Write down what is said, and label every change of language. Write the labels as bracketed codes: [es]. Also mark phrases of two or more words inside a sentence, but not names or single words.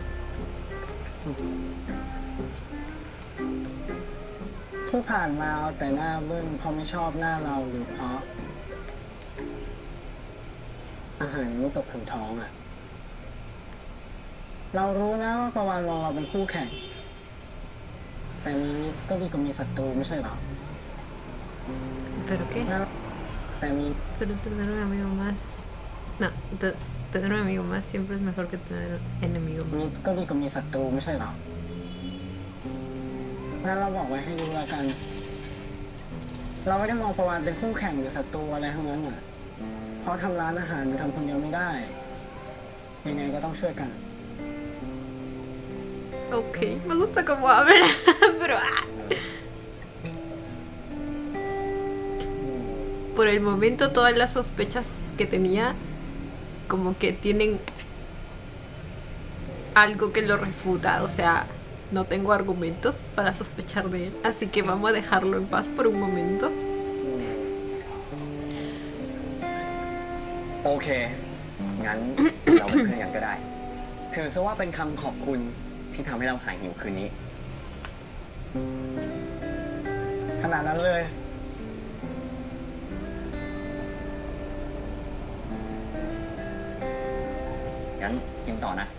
[th] ที่ผ่านมาเอาแต่หน้าบึ้งเพราะไม่ชอบหน้าเราหรือเพราะ อาหารไม่ตกถึงท้องอ่ะ เรารู้นะว่าประวันมองเราเป็นคู่แข่ง แต่มีมิตรก็ดีกว่ามีศัตรูไม่ใช่หรอ [es] ¿Pero qué? [th] แต่มี [es] Pero tener un amigo más. No, tener un amigo más siempre es mejor que tener un enemigo [th] มิ [es] más. [th] ตรก็ดีกว่ามีศัตรูไม่ใช่หรองั้นเราบอกไว้ให้รู้แล้วกัน เราไม่ได้มองประวันเป็นคู่แข่งหรือศัตรูอะไรทั้งนั้นอ่ะ เพราะทำร้านอาหารมันทำคนเดียวไม่ได้ ยังไงก็ต้องช่วยกัน [es] Ok, me gusta cómo habla, pero. Por el momento, todas las sospechas que tenía, como que tienen algo que lo refuta. O sea, no tengo argumentos para sospechar de él. Así que vamos a dejarlo en paz por un momento. [th] โอเค งั้น เราเป็นเพื่อนกันก็ได้ ถือซะว่าเป็นคำขอบคุณที่ทำให้เราหายหิวคืนนี้ ขนาดนั้นเลย งั้นกินต่อนะ